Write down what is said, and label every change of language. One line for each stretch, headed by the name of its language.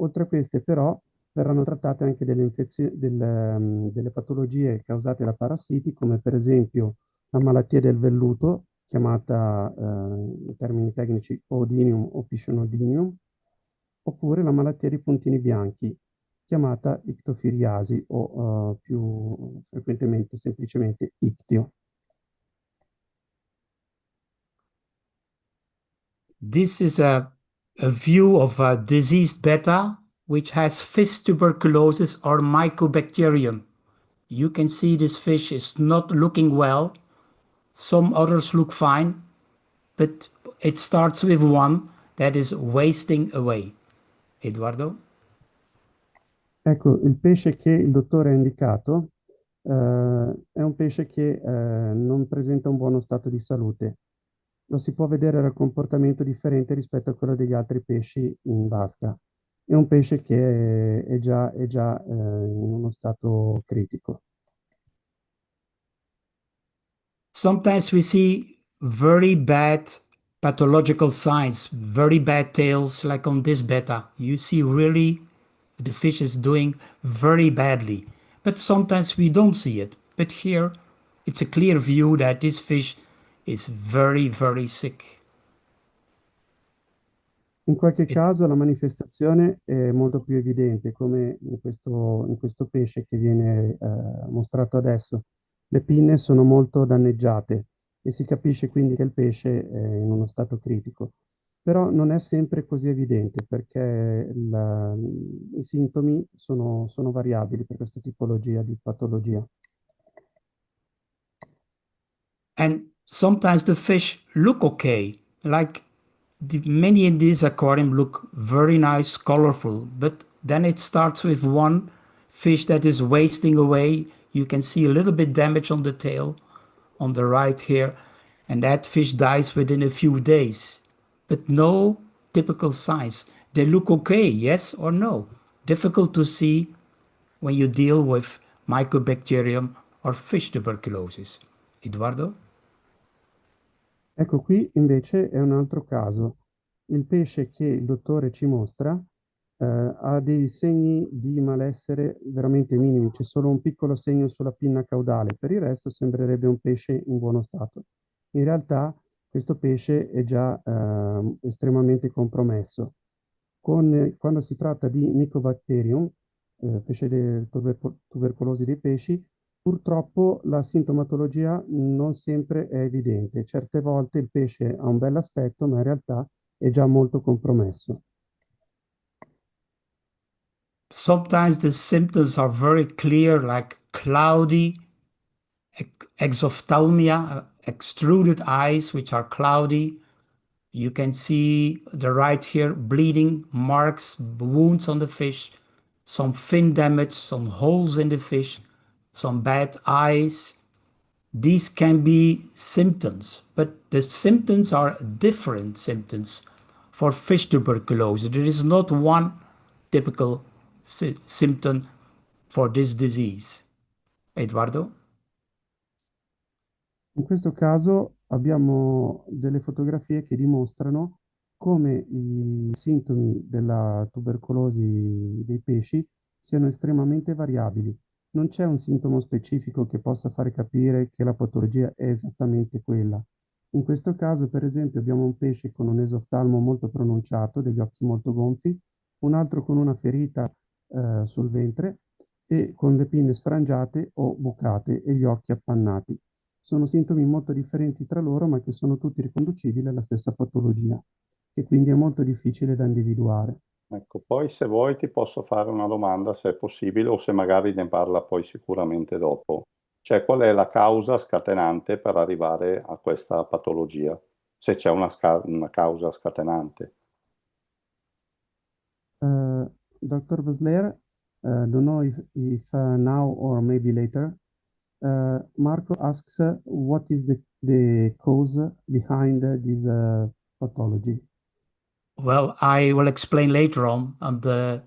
Italian: Oltre a queste però verranno trattate anche delle patologie causate da parassiti, come per esempio la malattia del velluto, chiamata in termini tecnici Oodinium o Piscinodinium, oppure la malattia dei puntini bianchi, chiamata ictofiriasi o più frequentemente semplicemente ictio.
English: This is a view of a diseased betta which has fish tuberculosis or mycobacterium. You can see this fish is not looking well. Some others look fine, but it starts with one that is wasting away. Eduardo?
Italian: Ecco, il pesce che il dottore ha indicato è un pesce che non presenta un buono stato di salute. Lo si può vedere dal comportamento differente rispetto a quello degli altri pesci in vasca. È un pesce che è già in uno stato critico.
English: Sometimes we see very bad pathological signs, very bad tails, like on this betta. You see really the fish is doing very badly. But sometimes we don't see it. But here it's a clear view that this fish is very, very sick.
Italian: In qualche
English: It,
Italian: caso la manifestazione è molto più evidente, come in questo pesce che viene mostrato adesso. Le pinne sono molto danneggiate e si capisce quindi che il pesce è in uno stato critico. Però non è sempre così evidente perché i sintomi sono variabili per questa tipologia di patologia.
English: and sometimes the fish look okay, like many in this aquarium look very nice, colorful, but then it starts with one fish that is wasting away. You can see a little bit damage on the tail on the right here, and that fish dies within a few days. But no typical signs. They look okay, yes or no. Difficult to see when you deal with mycobacterium or fish tuberculosis. Eduardo?
Italian: Ecco, qui invece è un altro caso. Il pesce che il dottore ci mostra ha dei segni di malessere veramente minimi, c'è solo un piccolo segno sulla pinna caudale, per il resto sembrerebbe un pesce in buono stato. In realtà questo pesce è già estremamente compromesso. Quando si tratta di Mycobacterium, pesce tubercolosi dei pesci, purtroppo la sintomatologia non sempre è evidente. Certe volte il pesce ha un bell'aspetto, ma in realtà è già molto compromesso. Sometimes the symptoms are very clear, like cloudy, exophthalmia, extruded eyes, which are cloudy. You can see the right here, bleeding, marks, wounds on the fish, some fin damage, some holes in the fish, some bad eyes. These can be symptoms, but the symptoms are different symptoms for fish tuberculosis. There is not one typical symptom for this disease. Eduardo? In questo caso abbiamo delle fotografie che dimostrano come i sintomi della tubercolosi dei pesci siano estremamente variabili. Non c'è un sintomo specifico che possa fare capire che la patologia è esattamente quella. In questo caso, per esempio, abbiamo un pesce con un esoftalmo molto pronunciato, degli occhi molto gonfi, un altro con una ferita sul ventre e con le pinne sfrangiate o bucate e gli occhi appannati. Sono sintomi molto differenti tra loro, ma che sono tutti riconducibili alla stessa patologia, che quindi è molto difficile da individuare. Ecco, poi se vuoi ti posso fare una domanda, se è possibile, o se magari ne parla poi sicuramente dopo. Cioè, qual è la causa scatenante per arrivare a questa patologia? Se c'è una causa scatenante.
English: Dr. Vesler, don't know if now or maybe later, Marco asks what is the cause behind this pathology. Well, I will explain later on the